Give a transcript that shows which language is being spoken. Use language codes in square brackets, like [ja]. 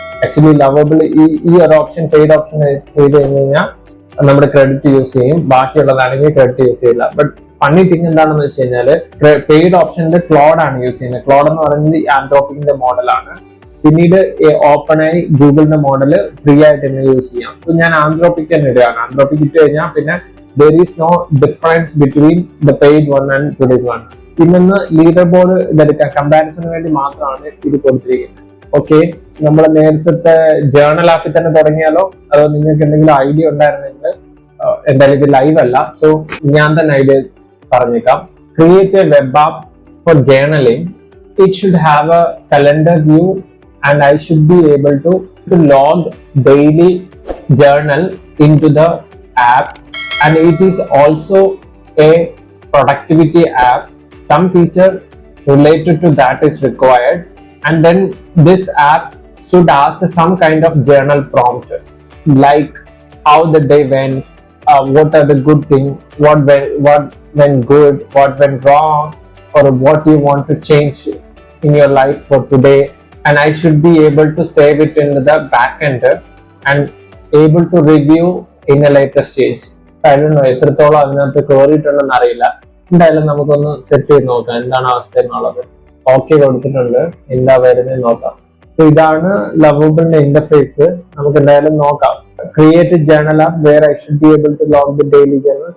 [ml] Actually lovable ഈ ഒരു option paid option ചെയ്ത് കഴിഞ്ഞാൽ നമ്മുടെ ക്രെഡിറ്റ് യൂസ് ചെയ്യും, ബാക്കിയുള്ളതാണെങ്കിൽ ക്രെഡിറ്റ് യൂസ് ചെയ്യില്ല. ബട്ട് ഫണ്ണി തിങ് എന്താണെന്ന് വെച്ച് കഴിഞ്ഞാൽ പെയ്ഡ് ഓപ്ഷനിൽ ക്ലോഡ് ആണ് യൂസ് ചെയ്യുന്നത്. ക്ലോഡ് എന്ന് പറയുന്നത് ആന്ത്രോപിക്കിന്റെ മോഡലാണ്. പിന്നീട് ഓപ്പൺ ആയി ഗൂഗിളിന്റെ മോഡല് ഫ്രീ ആയിട്ട് തന്നെ യൂസ് ചെയ്യാം. സോ ഞാൻ ആന്ത്രോപിക് തന്നെ ഇടുകയാണ്. ആന്ത്രോപിക് ഇട്ട് കഴിഞ്ഞാൽ പിന്നെ [en] there is no difference between the paid one and today's one. [ml] ഇന്ന് ലീഡർ ബോർഡ് ഇതെടുക്കാൻ കമ്പാരിസണിന് വേണ്ടി മാത്രമാണ് ഇത് കൊടുത്തിരിക്കുന്നത്. ഓക്കെ, നമ്മൾ നേരത്തെ ജേർണൽ ആക്കി തന്നെ തുടങ്ങിയാലോ, അതോ നിങ്ങൾക്ക് എന്തെങ്കിലും ഐഡിയ ഉണ്ടായിരുന്നെങ്കിൽ? എന്തായാലും ഇത് ലൈവ് അല്ല, സോ ഞാൻ തന്നെ ഐഡിയ പറഞ്ഞേക്കാം. [en] Create a web app for journaling. It should have a calendar view and I should be able to log daily journal into the app, and it is also a productivity app. Some feature related to that is required, and then this app should ask some kind of journal prompt like how the day went, what are the good things, what went good, what went wrong, or what you want to change in your life for today. And I should be able to save it in the backend and able to review in a later stage. I don't know [ml] എത്രത്തോളം അതിനകത്ത് കയറിയിട്ടുണ്ടെന്ന് അറിയില്ല. എന്തായാലും നമുക്കൊന്ന് set ചെയ്ത് നോക്കാം എന്താണ് അവസ്ഥ എന്നുള്ളത്. ഓക്കെ കൊടുത്തിട്ടുണ്ട്, എന്താ വരുന്നത് നോക്കാം. ഇതാണ് ലവബിളിന്റെ ഇന്റർഫേസ്. നമുക്ക് എന്തായാലും നോക്കാം. [en] Create journal app where I should be able to log the daily journal.